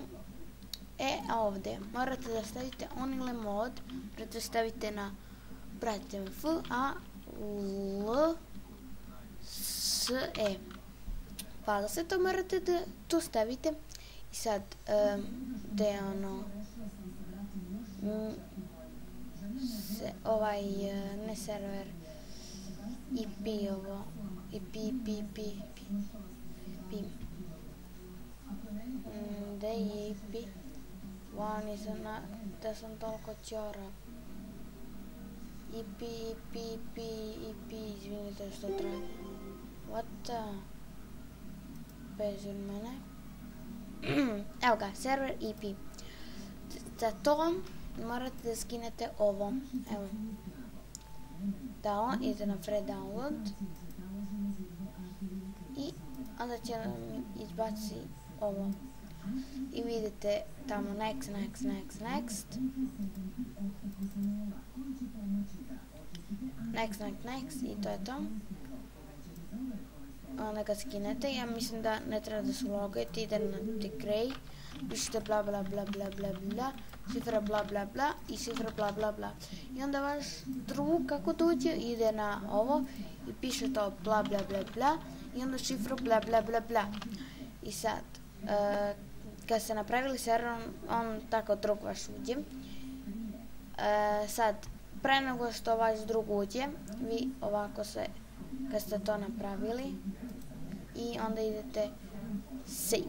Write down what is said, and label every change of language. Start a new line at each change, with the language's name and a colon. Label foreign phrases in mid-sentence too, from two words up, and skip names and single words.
Serbian: A ovdje morate da stavite
English: only mod,
Serbian: morate stavite na, pratite me,
English: FALSE, false,
Serbian: to morate da to stavite. I sad da je ono ovaj ne server IP, ovo IP da je IP da sam toliko ćora. IP, izvinite što traje.
English: What the,
Serbian: bez od mene. Evo ga, server IP. Za to morate da skinete ovo. Evo. Idete na
English: free download.
Serbian: I onda će vam izbaci ovo. I vidite tamo
English: next. Next
Serbian: i to je to. Onda ga skinete, ja mislim da ne treba da se logujete, ide na decray, pišete bla bla bla bla bla bla, šifra bla bla bla i šifra bla bla bla. I onda vaš drug kako dođe ide na ovo i piše to bla bla bla bla i onda šifru bla bla bla bla. I sad, kad ste napravili server, on tako drug vaš uđe. Sad, pre nego što vaš drug uđe, vi ovako se, kad ste to napravili, i onda idete save.